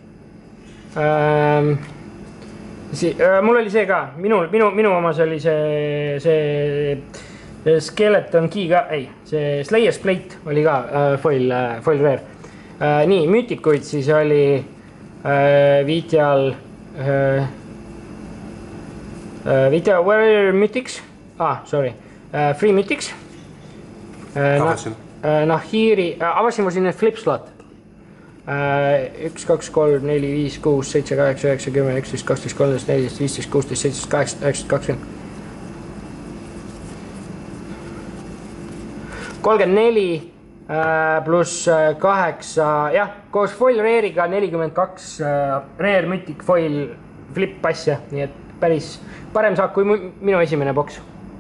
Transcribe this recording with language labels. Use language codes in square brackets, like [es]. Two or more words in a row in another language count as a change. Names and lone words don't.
[et] Mul oli see ka, minu omas oli see [en] skeleton key [et] ka, ei, see Slayer's Plate oli ka [en] foil rare. [et] Nii, müütikuid siis oli Vitjal, [en] where are mythics? Sorry, free mythics. [et] Nahiri, avasin mul siin need [en] flip slot. [et] 1, 2, 3, 4, 5, 6, 7, 8, 9, 10, 11, 12, 13, 14, 15, 16, 17, 18, 19, 20. 34 pluss 8, jah, koos [en] foil rare'iga [et] 42 [en] rare mythic foil flip [et] asja, nii et päris parem saak kui minu esimene boks.